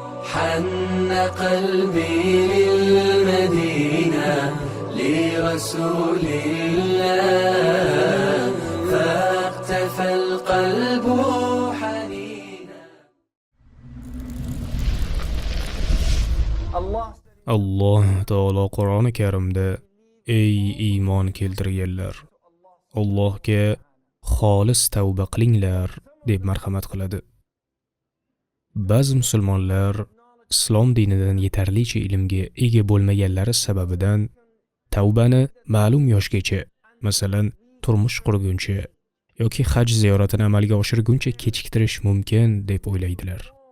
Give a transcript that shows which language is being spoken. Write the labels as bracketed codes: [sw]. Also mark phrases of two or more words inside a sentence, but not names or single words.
[ar] حن قلبي للمدينة لرسول الله فاقتفى القلب حنينا. [uz] Alloh taolo Qur'oni Karimda ey iymon keltirganlar, Allohga xolis tavba qilinglar deb marhamat qiladi. Ba'zi musulmonlar islom dinidan yetarlicha ilmga ega bo'lmaganlari sababidan tavbani ma'lum yoshgacha, masalan, turmush qurguncha yoki haj ziyoratini amalga oshirguncha kechiktirish mumkin deb o'ylaydilar.